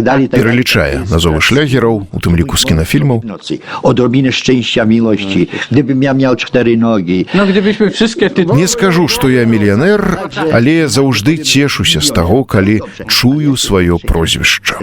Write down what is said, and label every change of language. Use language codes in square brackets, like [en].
[be] Пералічае назовы шлягераў, у тым ліку з кінафільмаў. [pl] Odrobinę szczęścia, miłości, gdybym ja miał 4 nogi. [be] Не скажу, што я мільянер, але заўжды цешуся з таго, калі чую сваё прозвішча.